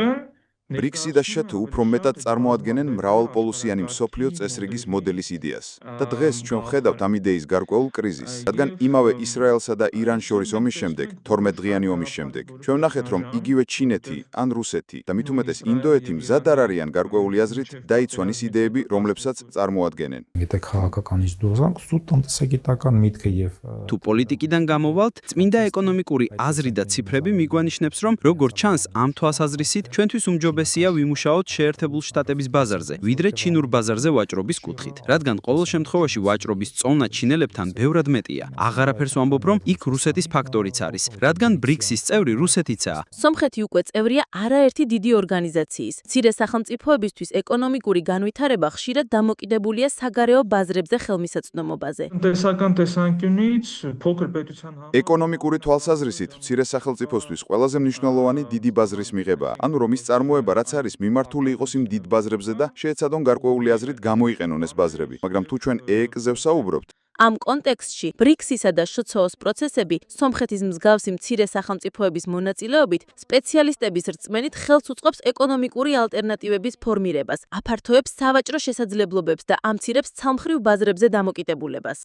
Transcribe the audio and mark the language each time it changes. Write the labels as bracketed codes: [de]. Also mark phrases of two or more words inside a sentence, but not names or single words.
[ka] ბრიქსი და შთ უფრო მეტად წარმოადგენენ მრავალპოლუსიანი მსოფლიო წესრიგის მოდელის იდეას. და დღეს ჩვენ ვხედავთ ამ იდეის გარკვეულ კრიზისს, რადგან იმავე ისრაელსა და ირანს შორის ომის შემდეგ, 12-დღიანი ომის შემდეგ, ჩვენ ვნახეთ, რომ იგივე ჩინეთი ან რუსეთი და მით უმეტეს ინდოეთი მზად არ არიან გარკვეული აზრით დაიცვან ის იდეები, რომლებსაც წარმოადგენენ. [hy] եթե քաղաքականից դուրս գանք, սուտ տնտեսագիտական միտքը եւ [ka] თუ პოლიტიკიდან გამოვალთ, წმინდა ეკონომიკური აზრი და ციფრები მიგვანიშნებს, რომ როგორც ჩანს, ამ თვალსაზრისით ჩვენთვის უმჯობესია ვიმუშაოთ შეერთებულ შტატების ბაზარზე, ვიდრე ჩინურ ბაზარზე ვაჭრობის კუთხით, რადგან ყოველ შემთხვევაში ვაჭრობის წონა ჩინელებთან ბევრად მეტია. აღარაფერს ვამბობ, რომ იქ რუსეთის ფაქტორიც არის, რადგან ბრიქსის წევრი რუსეთიცაა. სომხეთი უკვე წევრია არაერთი დიდი ორგანიზაციის. მცირე სახელმწიფოებისთვის ეკონომიკური განვითარება ხშირად დამოკიდებულია საგარეო ბაზრებზე ხელმისაწვდომობაზე. [hy] տնտեսական տեսանկյունից փոքր պետության [ka] ეკონომიკური თვალსაზრისით მცირე სახელმწიფოსთვის ყველაზე მნიშვნელოვანი დიდი ბაზრის მიღებაა, ანუ რომ ის წარმოება რაც არის მიმართული იყოს იმ დიდ ბაზრებზე და შეეცადონ გარკვეული აზრით გამოიყენონ ეს ბაზრები, მაგრამ თუ ჩვენ EEC-ზე ვსაუბრობთ, ამ კონტექსტში ბრიქსისა და შცოს პროცესები სომხეთის მსგავსი მცირე სახელმწიფოების მონაწილეობით სპეციალისტების რწმენით ხელს უწყობს ეკონომიკური ალტერნატივების ფორმირებას, აფართოებს სავაჭრო შესაძლებლობებს და ამცირებს ცალმხრივ ბაზრებზე დამოკიდებულებას.